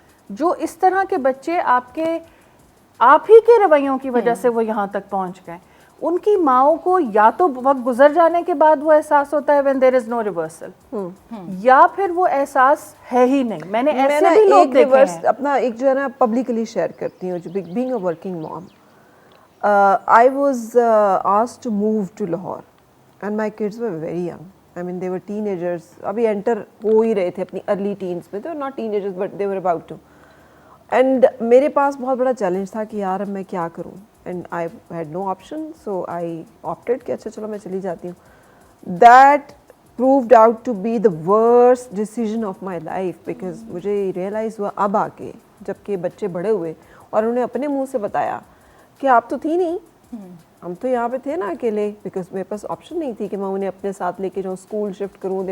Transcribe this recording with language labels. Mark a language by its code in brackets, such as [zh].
[ur] جو اس طرح کے بچے آپ ہی کے رویوں کی وجہ سے وہ یہاں تک پہنچ گئے, ان کی ماؤں کو یا تو وقت گزر جانے کے بعد وہ احساس ہوتا ہے [en] when there is no reversal, [ur] یا پھر وہ احساس ہے ہی نہیں. میں نے ایسے بھی لوگ دیکھے ہیں. اپنا ایک جو ہے نا پبلکلی شیئر کرتی ہوں, جو [en] being a working mom, I was asked to move to Lahore and my kids were very young. I mean they were teenagers, ابھی enter [ur] ہو ہی رہے تھے اپنی [en] early teens میں. They were not teenagers but they were about to. [ur] And میرے پاس بہت بڑا challenge تھا کہ یار اب میں کیا کروں, [en] and I had no option so I opted [ur] کہ اچھا چلو میں چلی جاتی ہوں. [en] That proved out to be the worst decision of my life because [ur] مجھے ریئلائز ہوا اب آ کے جب کہ بچے بڑے ہوئے اور انہیں اپنے منہ سے بتایا کہ آپ تو تھی نہیں, ہم تو یہاں پہ تھے نا اکیلے, بیکاز میرے پاس آپشن نہیں تھی کہ میں انہیں اپنے ساتھ لے کے جاؤں, اسکول شفٹ کروں.